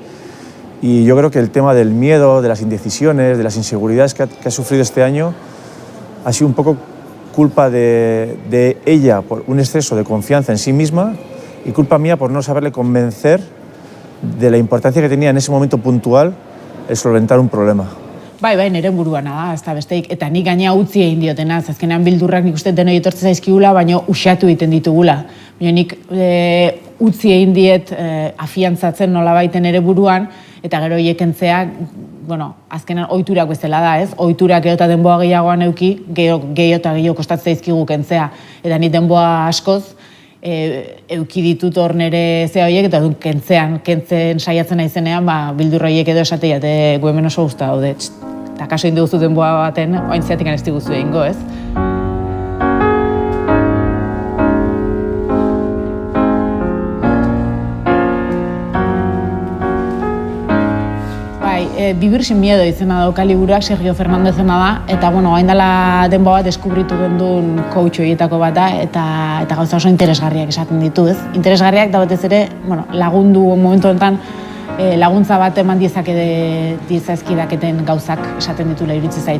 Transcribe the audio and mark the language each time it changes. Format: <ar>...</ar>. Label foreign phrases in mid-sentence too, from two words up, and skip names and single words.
<es>Y yo creo que el tema del miedo, de las indecisiones, de las inseguridades que ha sufrido este año ha sido un poco culpa de ella por un exceso de confianza en sí misma y culpa mía por no saberle convencer de la importancia que tenía en ese momento puntual el solventar un problema.</es> <eu>Bai, nire buruana da, ez da besteik, eta nik gaina utzi egin diotena, azkenean bildurrak nik uste denoi etortzen zaizkigula, baina usatu egiten ditugula. Baina nik utzi egin diet afiantzatzen nola baiten ere buruan, eta gero hiekentzea, azkenean ohiturak bezala da, ez? Ohiturak gero eta denboa gehiagoan euki, gero eta gehiago kostatzen zaizkigu kentzea. Eta ni denboa askoz, euki ditut hor nire zea horiek, eta kentzen saiatzen naizenean, bildur horiek edo esatea, gu hemen oso guzta daude. Eta kaso egin dugu denboa baten, oain zeatik ez diguzu egingo, ez? Vivir sin miedo izena dauka liburuak, Sergio Fernándezena da, eta hain dela denboa bat deskubritu gendun coach horietako bat da, eta gauza oso interesgarriak esaten ditu, ez? Interesgarriak da batez ere, lagundu momentu honetan laguntza bat eman diezazkidaketen gauzak esaten ditula iritsi zait.</eu>